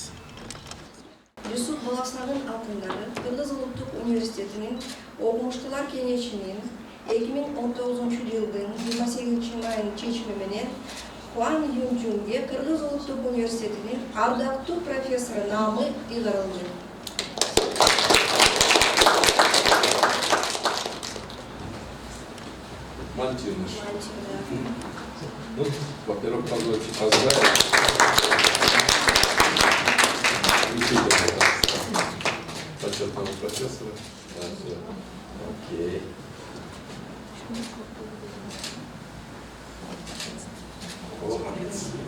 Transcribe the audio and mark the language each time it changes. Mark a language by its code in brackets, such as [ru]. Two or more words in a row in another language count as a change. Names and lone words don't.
[ky] Юсуп Баласанын атындагы Кыргыз Улуттук университетинин окумуштуулар кеңешинин 2019-жылдын 28-майынын чечими менен Хуан Юнзунге Кыргыз Улуттук университетинин ардактуу профессору наамы ыйгарылды. Мантиныш. [ru] Ну, во-первых, позвольте поздравить. Почетного профессора. Да, все. Окей. Молодец.